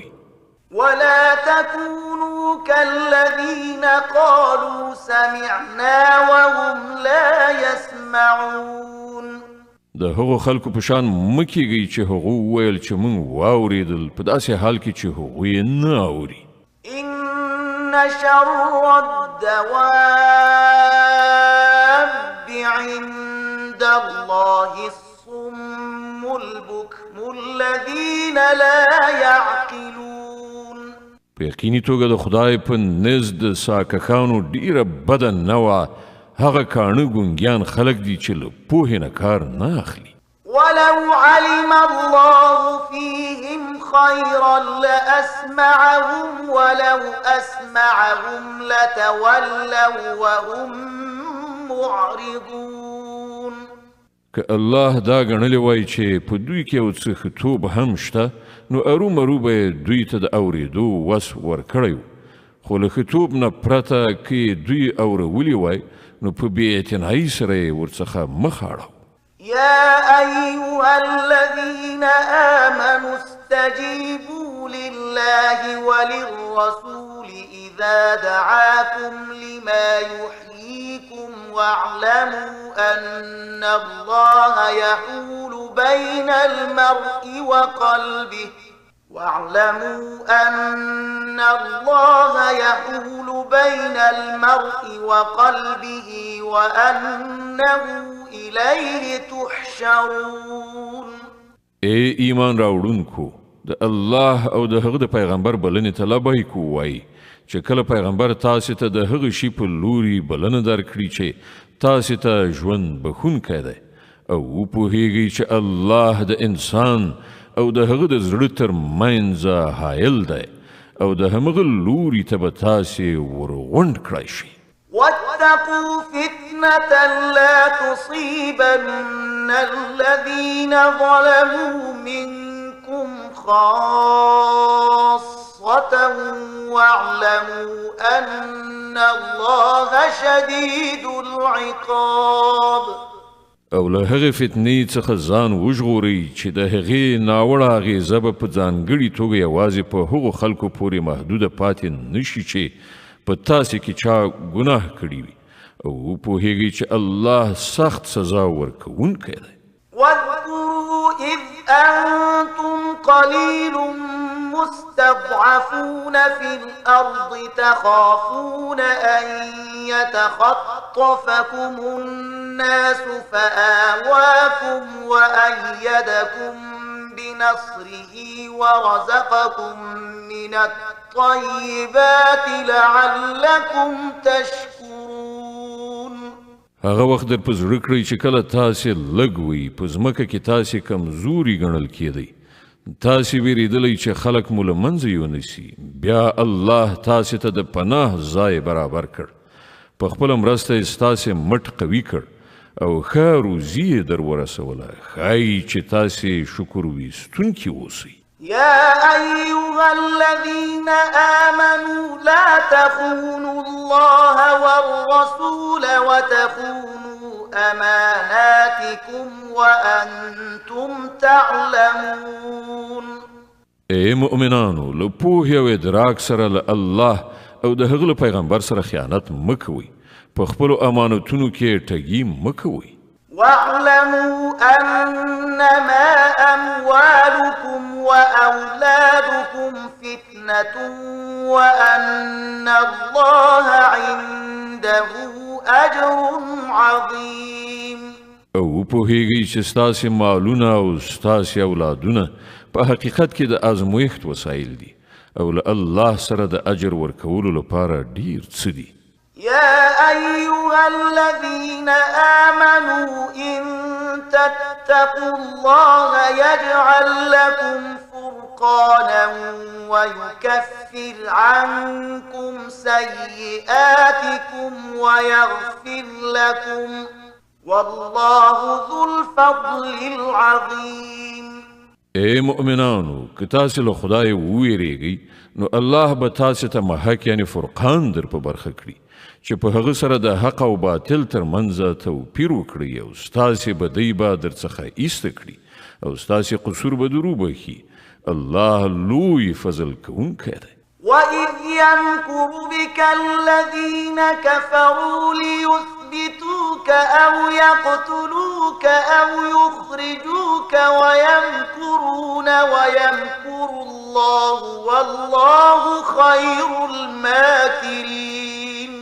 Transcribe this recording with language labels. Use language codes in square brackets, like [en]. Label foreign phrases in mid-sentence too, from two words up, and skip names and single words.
[ar] ولا تكونوا كالذين قالوا سمعنا وهم لا يسمعون. [ps] د هغو خلکو په شان مه کیږئ چې هغو وویل چې موږ واورېدل په داسې حال کې چې هغوی یې نه اوري. [ar] إن شر الدواب عند الله الصم البكم الذين لا يعقلون. [ps] په یقیني توګه د خدای په نزد د ساکښانو ډیره بده نوعه هغه کاڼه ګونګیان خلک دي چې له پوهې نه کار نه اخلي. [ar] ولو علم الله فيهم خيرا لأسمعهم ولو أسمعهم لتولوا وهم معرضون. [ps] که الله دا ګڼلی وای چې په دوی کې یو څه ښه هم شته نو ارومرو به دوی ته د اورېدو وس ورکړی و خو له ښه نه پرته که دوی اورولي وای نو په بې اعتنایي سره یې ورڅخه مخ اړوه. [ar] يا أيها الذين آمنوا استجيبوا لله وللرسول إذا دعاكم لما يحييكم واعلموا أن الله يحول بين المرء وقلبه وأنه إليه تحشرون. [ps] ای ایمان راوړونکو د الله او د هغه د پیغمبر بلنې ته لبیک ووایئ چې کله پیغمبر تاسې ته د هغه شي په لوري بلنه درکړي چې تاسې ته ژوند بښونکی دی او وپوهیږئ چې الله د انسان او د هغه د زړه تر منځه حایل دی او د همغه لوري ته به تاسې ورغونډ کړی شي. [ar] واتقوا فتنة لا تصيبن الذين ظلموا منكم خاصة واعلموا أن الله شديد العقاب. [ps] او له هغې فتنې څخه ځان وژغورئ چې د هغې ناوړه اغېزه به په ځانګړي توګه یوازې په هغو خلکو پورې محدوده پاتې نشي چې په تاسې کې چا ګناه کړي وي او وپوهیږئ چې الله سخت سزا ورکوونکی دی. [ar] واذكروا إذ أنتم قليل مستضعفون في الأرض تخافون أن يتخطفكم الناس فآواكم وأيدكم بنصره ورزقكم من الطيبات لعلكم تشكرون. [ps] هغه وخت در په زړه کړئ چې کله تاسې لږ وئ په ځمکه کې تاسې کمزوري ګڼل کېدئ تاسې ویرېدلی چې خلک مو له منځه یونیسي بیا الله تاسې ته د پناه ځای برابر کړ په خپله مرسته یې ستاسې مټ قوي کړ او ښه روزي یې در ورسوله ښایي چې تاسې شکر ویستونکي اوسئ [ar] يا أيها الذين آمنوا لا تخونوا الله والرسول وتخونوا أماناتكم وأنتم تعلمون [ps] اے مؤمنانو له پوهې او ادراک سره له الله او د هغه پیغمبر سره خیانت مکوئ په خپلو امانتونو کې ټګي مکوئ [ar] واعلموا أنما أموالكم وأولادكم فتنة وأن الله عنده أجر عظيم [ps] او پوهیږئ چې ستاسې مالونه او ستاسې اولادونه په حقیقت کې د ازمویښت وسایل دي او له الله سره د اجر ورکولو لپاره ډیر څه دي [ar] يا أيها الذين آمنوا إن تتقوا الله يجعل لكم فرقانا ويكفر عنكم سيئاتكم ويغفر لكم والله ذو الفضل العظيم [ps] اے مؤمنانو که تاسې له خدای وویریږئ نو الله به تاسې ته محک یعنې فرقان در په برخه کړي چې په هغه سره د حق او باطل تر منځه توپیر وکړي او ستاسې بدۍ به در څخه ایسته کړي او ستاسې قصور به در وبخي الله لوی فضل کوونکی دی [ar] وإذ يمكر بك الذين كفروا ليثبتوك أو يقتلوك أو يخرجوك ويمكرون ويمكر الله والله خير الماكرين